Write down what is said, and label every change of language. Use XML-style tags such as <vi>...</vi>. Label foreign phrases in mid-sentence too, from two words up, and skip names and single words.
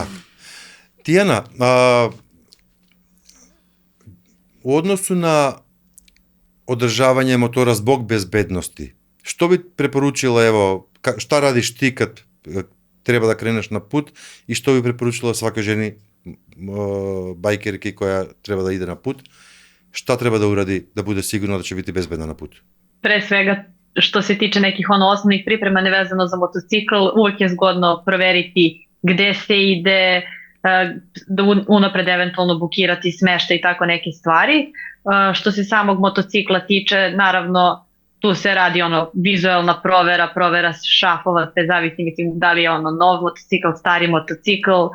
<sr>Тијана, во односу на одржавање мотора због безбедности, што би препоручила, ево, шта радиш ти кад треба да кренеш на пут и што би препоручила свака жени бајкерки која треба да иде на пут?</sr> <mk>Шта треба да уради да биде сигурна да ќе биде безбедна на пут?</mk> <sr>Pre svega, što se tiče nekih osnovnih priprema nevezano za motocikl, uvijek je zgodno proveriti gde se ide, da unapred eventualno bukirati smeštaj i tako neke stvari. Što se samog motocikla tiče, naravno, tu se radi vizuelna provera šafova, te zavisi mislim da li je nov motocikl, stari motocikl.</sr>